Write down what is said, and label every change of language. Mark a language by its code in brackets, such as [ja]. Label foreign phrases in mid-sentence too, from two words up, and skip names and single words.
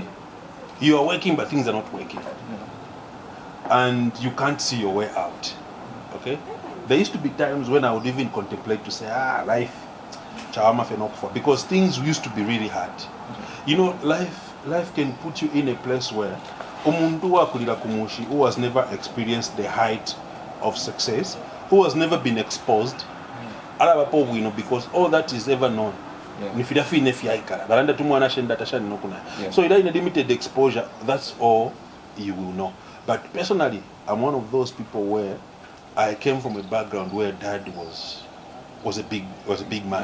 [en] You are working, but things are not working. Yeah. And you can't see your way out. Okay? There used to be times when I would even contemplate to say, life, because things used to be really hard. Life life can put you in a place where [bem] umuntu wakulira kumushi [en] who has never experienced the height of success, who has never been exposed, [bem] alabapo bwino, [en] because all that is ever known. So in a limited exposure, that's all you will know. But personally, I'm one of those people where I came from a background where dad was a big man.